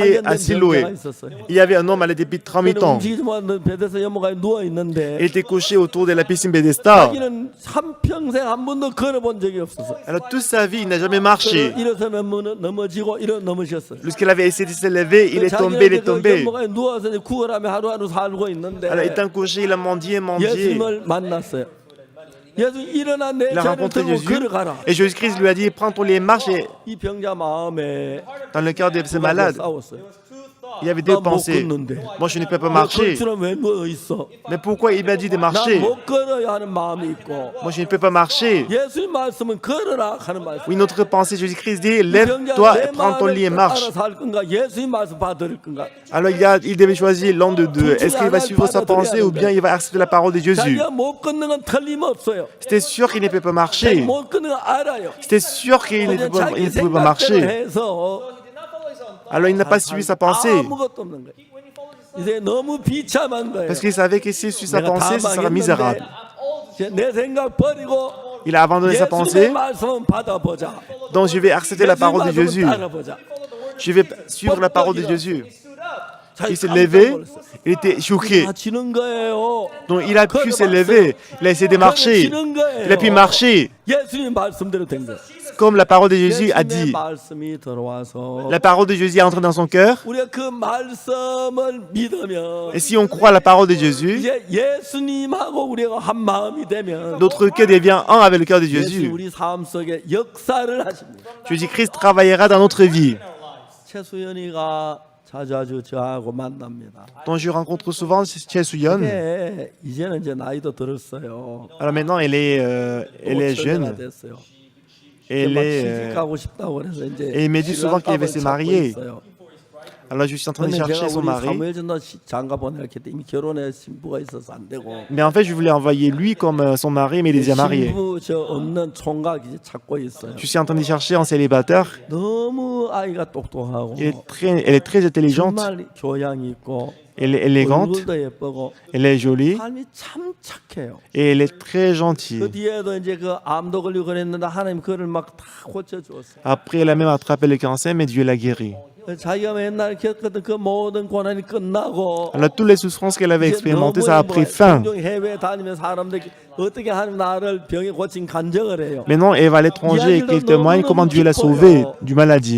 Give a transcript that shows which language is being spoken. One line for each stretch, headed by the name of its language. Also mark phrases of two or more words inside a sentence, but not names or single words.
Korean: 38년
French: à
Korean: 된 Siloé. 병자가 있었어요.
French: Il y avait un homme malade depuis 38 ans.
Korean: 움직이지 못하는 베데스다 연못가에 누워
French: Il
Korean: 있는데
French: était couché autour de la piscine Bethesda.
Korean: 자기는 한평생 한 번도 걸어본 적이 없었어.
French: Alors toute sa vie, il n'a jamais marché.
Korean: 일어서면 넘어지고 넘어졌어요.
French: Lorsqu'il avait essayé de se lever, il est tombé, il est tombé.
Korean: 연못가에 누워서 구걸하며 하루하루 살고 있는데
French: Alors étant couché, il a mendié, mendié.
Korean: 예수님을 만났어요. 예수 일어나 내
French: Il a
Korean: 자리를
French: rencontré
Korean: 들고
French: Jésus.
Korean: 걸어가라.
French: Et Jésus-Christ lui a dit, prends ton lit et marche. Et
Korean: 이 병자 마음에
French: dans le cœur de ce malade,
Korean: 싸웠어요.
French: il y avait deux
Korean: 나 못
French: pensées.
Korean: 걷는데.
French: Moi, je ne peux pas
Korean: 걸
French: marcher.
Korean: 줄은 왜 누워 있어?
French: Mais pourquoi il m'a dit de marcher?
Korean: 나못 걸어야 하는 마음이 있고
French: Moi, je ne peux pas marcher.
Korean: 예수님 말씀은 걸어라 하는 말씀.
French: Oui, notre pensée, Jésus-Christ dit,
Korean: 병자
French: lève-toi
Korean: 내
French: et prends ton lit et
Korean: 마음을
French: marche.
Korean: 따라서 할 건가? 예수님 말씀 받을 건가?
French: Alors il devait choisir l'un de deux. Est-ce qu'il va suivre sa pensée ou bien il va accepter la parole de Jésus?
Korean: 자기가 못 걷는 건 틀림없어요.
French: C'était sûr qu'il ne peut pas marcher.
Korean: 못 걷는 거 알아요.
French: C'était sûr qu'il ne
Korean: 그냥
French: pouvait pas,
Korean: 자기
French: il ne pouvait pas
Korean: 생각대로
French: marcher.
Korean: 해서
French: Alors il n'a pas suivi sa pensée.
Korean: 아무것도 없는 거예요. 이제 너무 비참한 거예요.
French: Parce qu'il savait que s'il suit sa
Korean: 내가 다
French: pensée, ce sera
Korean: 망했는데
French: misérable.
Korean: 이제 내 생각 버리고
French: Il a abandonné sa
Korean: 예수님의
French: pensée.
Korean: 말씀은 받아보자.
French: Donc je vais accepter la parole de Jésus.
Korean: 따라보자.
French: Je vais suivre la parole de Jésus.
Korean: 자기
French: Il s'est
Korean: 깜짝
French: levé.
Korean: 놀랐어요.
French: Il était choqué.
Korean: 다 지는 거예요.
French: Donc il a pu se lever. Il a essayé de marcher.
Korean: 지는 거예요.
French: Il a pu marcher.
Korean: 예수님 말씀대로 된 거예요.
French: Comme la parole de Jésus a
Korean: 예수님의
French: dit.
Korean: 말씀이 들어와서
French: La parole de Jésus est entrée dans son cœur.
Korean: 우리가 그 말씀을 믿으면
French: Et si on croit à la parole de Jésus,
Korean: 이제 예수님하고 우리가 한 마음이 되면
French: notre cœur devient un avec le cœur de
Korean: 예수님
French: Jésus.
Korean: 우리 삶 속에 역사를 하십니다.
French: Jésus-Christ travaillera dans notre vie.
Korean: 최수연이가 자주 저하고 만납니다.
French: Donc je rencontre souvent Chie Suyon.
Korean: 근데 이제는 이제 나이도 들었어요.
French: Alors maintenant, elle est jeune.
Korean: 됐어요.
French: Elle
Korean: 막
French: est,
Korean: 시집가고 싶다고 그래서 이제
French: et il me dit souvent qu'elle veut se marier.
Korean: 있어요.
French: Alors je suis en train de
Korean: 근데
French: chercher
Korean: 제가
French: son
Korean: 우리
French: mari.
Korean: 사무엘 전도 장가 보내기 때 이미 결혼해 신부가 있어서 안 되고
French: Mais en fait, je voulais envoyer lui comme son mari, mais il est déjà marié.
Korean: 신부 저 없는 총각 이제 찾고 있어요.
French: Je suis en train de chercher un célibataire.
Korean: 너무 아이가 똑똑하고
French: Elle est très intelligente.
Korean: 정말 교양이 있고
French: Elle est élégante.
Korean: 얼굴도 예쁘고
French: Elle est jolie.
Korean: 삶이 참 착해요.
French: Et elle est très
Korean: 그
French: gentille.
Korean: 뒤에도 이제 그 암도 걸리고 그랬는데 하나님 그를 막 다 고쳐 주었어요.
French: Après, elle a même attrapé le cancer, mais Dieu l'a guéri. Alors toutes les souffrances qu'elle avait expérimentées, ça a pris fin. Maintenant, elle va à l'étranger et qu'elle témoigne comment Dieu l'a sauvée du maladie.